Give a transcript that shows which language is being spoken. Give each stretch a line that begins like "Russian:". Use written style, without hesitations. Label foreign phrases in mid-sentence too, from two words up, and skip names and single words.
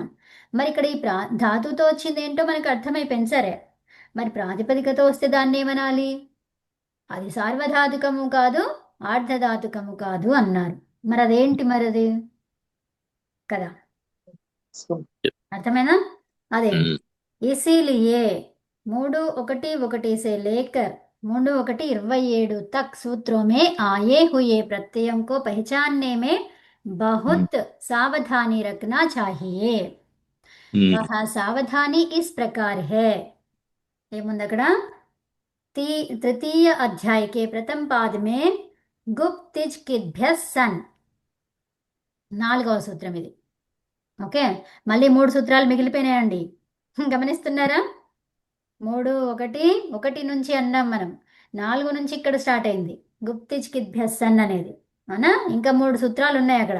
Telugu: మరి ఇక్కడ ఈ ధాతుతో వచ్చింది ఏంటో మనకు అర్థమైపోయింది సరే. మరి ప్రాతిపదికతో వస్తే దాన్ని ఏమనాలి? అది సార్వధాతుకము కాదు, ఆర్ధధాతుకము కాదు అన్నారు. మరి అదేంటి మరి కదా? అర్థమైనా? అదేంటి? ఉమ్,
Hindi: इसीलिए 3-1-1 से लेकर 3-1-27 तक सूत्रों में आए हुए प्रत्ययों को पहचानने में बहुत सावधानी रखना चाहिए. ఉమ్, वह सावधानी इस प्रकार है.
Telugu: ఏముంది అక్కడ?
Hindi: तृतीय अध्याय के प्रथम पाद में
Sanskrit: गुप्त तिज किद्भ्य सन
Telugu: 4వ సూత్రం ఇది. ఓకే, మళ్ళీ 3 సూత్రాలు మిగిలిపోయినాయండి. గమనిస్తున్నారా? 3-1 నుంచి అన్నాం మనం, 4 నుంచి ఇక్కడ స్టార్ట్ అయింది
Sanskrit: గుప్తిజ్ కిద్భ్యసన్
Telugu: అనేది. అవునా? ఇంకా 3 సూత్రాలు ఉన్నాయి అక్కడ.